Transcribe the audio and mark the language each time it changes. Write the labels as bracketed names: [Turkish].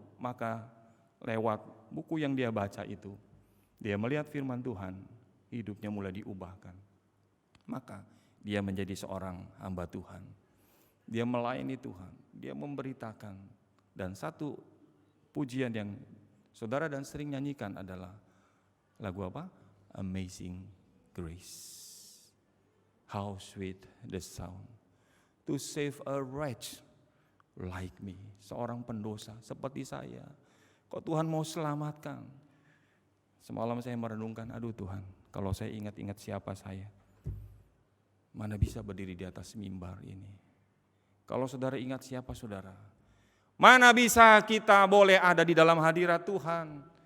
[Indonesian] Maka lewat buku yang dia baca itu, dia melihat firman Tuhan, hidupnya mulai diubahkan. Maka dia menjadi seorang hamba Tuhan. Dia melayani Tuhan, dia memberitakan. Dan satu pujian yang saudara dan sering nyanyikan adalah lagu apa? [English] Amazing Grace. How sweet the sound to save a wretch like me. [Indonesian] Seorang pendosa seperti saya. Kok Tuhan mau selamatkan? Semalam saya merenungkan, aduh Tuhan, kalau saya ingat-ingat siapa saya, mana bisa berdiri di atas mimbar ini. Kalau saudara ingat siapa saudara, mana bisa kita boleh ada di dalam hadirat Tuhan.